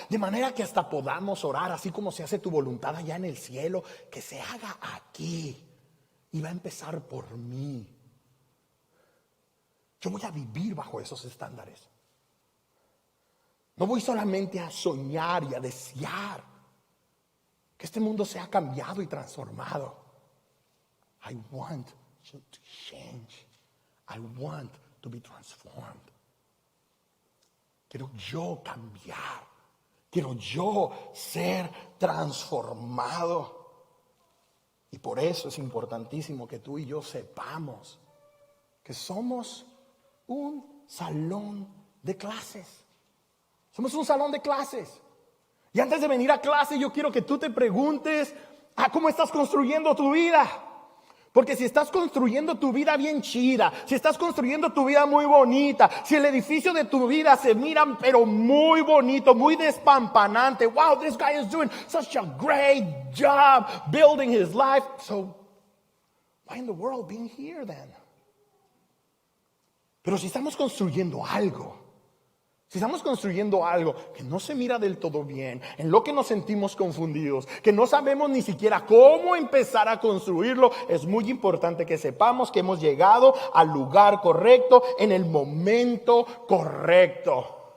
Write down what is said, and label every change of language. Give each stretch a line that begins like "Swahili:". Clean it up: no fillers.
Spanish: De manera que hasta podamos orar así como se hace tu voluntad allá en el cielo, que se haga aquí y va a empezar por mí. Yo voy a vivir bajo esos estándares. No voy solamente a soñar y a desear que este mundo sea cambiado y transformado.
English: I want to change. I want to be transformed.
Spanish: Quiero yo cambiar. Quiero yo ser transformado. Y por eso es importantísimo que tú y yo sepamos que somos un salón de clases. Somos un salón de clases. Y antes de venir a clase, yo quiero que tú te preguntes cómo estás construyendo tu vida. Porque si estás construyendo tu vida bien chida, si estás construyendo tu vida muy bonita, si el edificio de tu vida se mira pero muy bonito, muy despampanante.
English: Wow, this guy is doing such a great job building his life. So, why in the world being here then?
Spanish: Pero si estamos construyendo algo, si estamos construyendo algo que no se mira del todo bien, en lo que nos sentimos confundidos, que no sabemos ni siquiera cómo empezar a construirlo, es muy importante que sepamos que hemos llegado al lugar correcto, en el momento correcto.